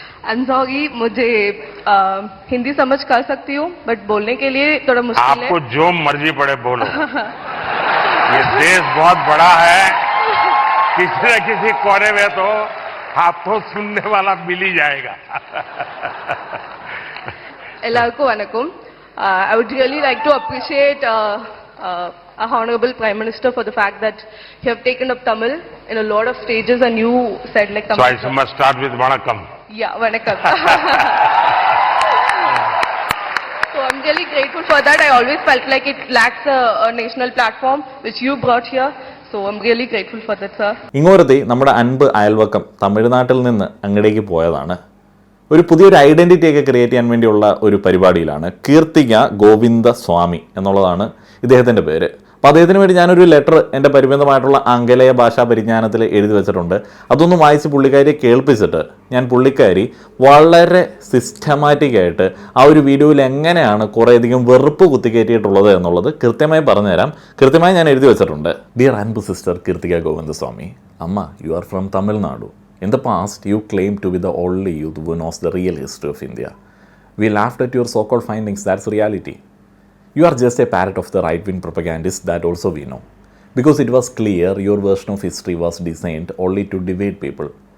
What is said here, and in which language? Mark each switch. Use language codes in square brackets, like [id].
[en] I'm sorry, [hi] मुझे हिंदी समझ कर सकती हूँ, बट बोलने के लिए थोड़ा मुश्किल है. आपको जो मर्जी पड़े बोलो. ये देश बहुत बड़ा है, किसी न किसी कोने में तो आपको सुनने वाला मिल ही जाएगा. [ml] എല്ലാവർക്കും വണക്കം. [en] I would really like to appreciate our Honorable Prime Minister for the fact that you have taken up Tamil in a lot of stages and you said like Tamil. So I must start with Vanakkam. Yeah, Vanakkam. So I'm really grateful for that. I always felt like it lacks a national platform which you brought here. So I'm really grateful for that, sir. [ml] ഇങ്ങോട്ടത്തെ നമ്മുടെ അൻപ് അയൽവക്കം തമിഴ്നാട്ടിൽ നിന്ന് അങ്ങടേക്ക് പോയതാണ്. ഒരു പുതിയൊരു identity ഒക്കെ create ചെയ്യാൻ വേണ്ടിയുള്ള ഒരു പരിപാടിയിലാണ്. കീർത്തിക ഗോവിന്ദ സ്വാമി എന്നുള്ളതാണ് ഇദ്ദേഹത്തിൻ്റെ പേര്. അപ്പോൾ അദ്ദേഹത്തിന് വേണ്ടി ഞാനൊരു ലെറ്റർ എൻ്റെ പരിമിതമായിട്ടുള്ള ആംഗലേയ ഭാഷാ പരിജ്ഞാനത്തിൽ എഴുതി വെച്ചിട്ടുണ്ട്. അതൊന്ന് വായിച്ച് പുള്ളിക്കാരിയെ കേൾപ്പിച്ചിട്ട് ഞാൻ പുള്ളിക്കാരി വളരെ സിസ്റ്റമാറ്റിക്കായിട്ട് ആ ഒരു വീഡിയോയിൽ എങ്ങനെയാണ് കുറേയധികം വെറുപ്പ് കുത്തിക്കയറ്റിയിട്ടുള്ളത് എന്നുള്ളത് കൃത്യമായി പറഞ്ഞുതരാം. കൃത്യമായി ഞാൻ എഴുതി വെച്ചിട്ടുണ്ട്. ഡിയർ അൻപ് സിസ്റ്റർ കീർത്തിക ഗോവിന്ദസ്വാമി, അമ്മ, [en] You are from Tamil Nadu. In the past, you claimed to be the only youth who knows the real history of India. We laughed at your so-called findings. That's reality. You are just a parrot of the right-wing propagandists, that also we know. Because it was clear your version of history was designed only to divide people.